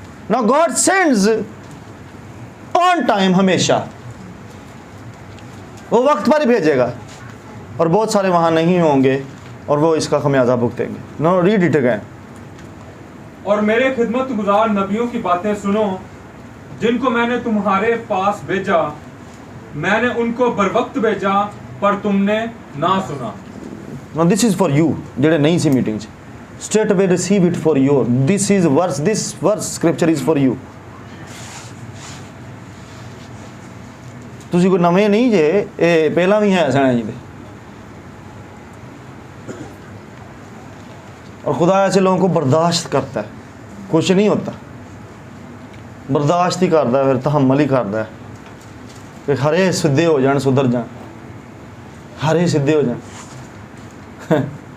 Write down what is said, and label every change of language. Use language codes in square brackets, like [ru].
[en] Now God sends on time, [hi] हमेशा वो वक्त पर ही भेजेगा, और बहुत सारे वहाँ नहीं होंगे और वो इसका खमियाजा भुगतेंगे। [en] No, read it again. [hi] और मेरे खिदमत गुजार नबियों की बातें सुनो, जिनको मैंने तुम्हारे पास भेजा। मैंने उनको बर वक्त भेजा, पर तुमने ना सुना। [en] Now this is for you, [pa] जेड़े नहीं सी मीटिंग च, [en] straight away receive it for you. This verse scripture is for you. [pa] ਤੁਸੀਂ ਕੋਈ ਨਵੇਂ ਨਹੀਂ ਜੇ, ਇਹ ਪਹਿਲਾਂ ਵੀ ਹੈ ਸਣਾ ਜੀ ਦੇ। [hi] और खुदा ऐसे लोगों को बर्दाश्त करता है, कुछ नहीं होता, बर्दाश्त ही करता है, फिर तहम्मल ही करता है कि हरे सीधे हो जान, सुधर जान, हरे सीधे हो जान।